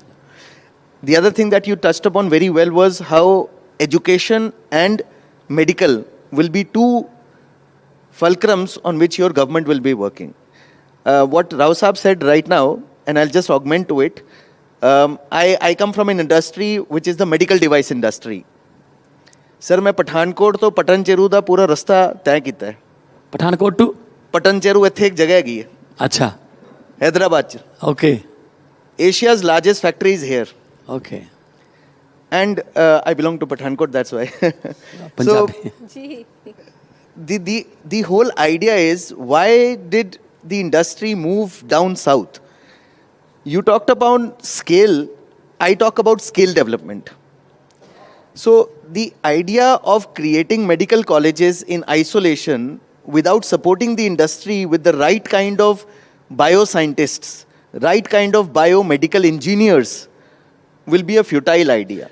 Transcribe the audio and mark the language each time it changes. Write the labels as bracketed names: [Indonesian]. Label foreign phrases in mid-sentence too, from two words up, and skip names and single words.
[English] The other thing that you touched upon very well was how education and medical will be two fulcrums on which your government will be working. What Rao Saab said right now, and I'll just augment to it, I come from an industry which is the medical device industry. [Hindi] सर मैं पठानकोट तो पटन चेरू [Punjabi] ਦਾ ਪੂਰਾ ਰਸਤਾ ਤੈਅ ਕੀਤਾ ਹੈ. [Hindi] पठानकोट टू [Punjabi] ਪਟਨ ਚੇਰੂ ਇੱਥੇ ਇੱਕ ਜਗ੍ਹਾ ਹੈਗੀ ਹੈ [Hindi] अच्छा [Punjabi] हैदराबाद ਚ. [English] ओके Asia's largest factory is here. ओके And I belong to Pathankot, that's why. [Hindi] पंजाबी जी [English] The whole idea is, why did the industry move down south? You talked about scale, I talk about skill development. So the idea of creating medical colleges in isolation without supporting the industry with the right kind of bioscientists, right kind of biomedical engineers will be a futile idea.